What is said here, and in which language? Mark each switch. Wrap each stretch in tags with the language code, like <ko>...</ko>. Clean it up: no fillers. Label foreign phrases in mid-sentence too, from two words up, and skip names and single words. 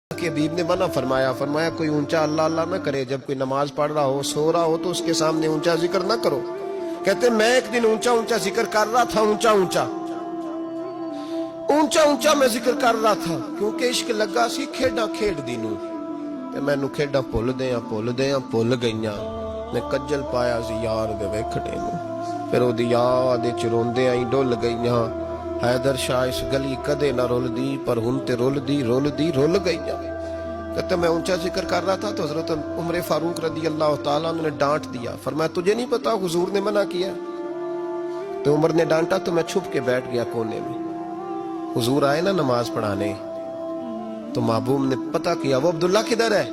<ur>کہ حبیب نے منع فرمایا کوئی اونچا اللہ اللہ نہ کرے، جب کوئی نماز پڑھ رہا ہو سو رہا ہو تو اس کے سامنے اونچا ذکر نہ کرو۔ کہتے میں ایک دن اونچا ذکر کر رہا تھا، اونچا میں ذکر کر رہا تھا، کیونکہ</ur> <pa>عشق لگا سی کھیڈاں کھیڈ دی نوں تے مینوں کھیڈاں بھل گئیاں۔ میں کجل پایا سی یار دے ویکھنے نوں، پھر او دی یاد وچ روندے آئی ڈل گئیاں۔ حیدر شاہ اس گلی کدے نہ رول دی، پر ہن تے رول گئیاں۔</pa> <ur>کہتے میں اونچا ذکر کر رہا تھا تو حضرت عمر فاروق رضی اللہ تعالیٰ عنہ نے ڈانٹ دیا، فرمایا تجھے نہیں پتا حضور نے منع کیا؟ تو عمر نے ڈانٹا تو میں چھپ کے بیٹھ گیا کونے میں۔ حضور آئے نا نماز پڑھانے تو محبوب نے پتہ کیا وہ عبداللہ کدھر ہے؟</ur>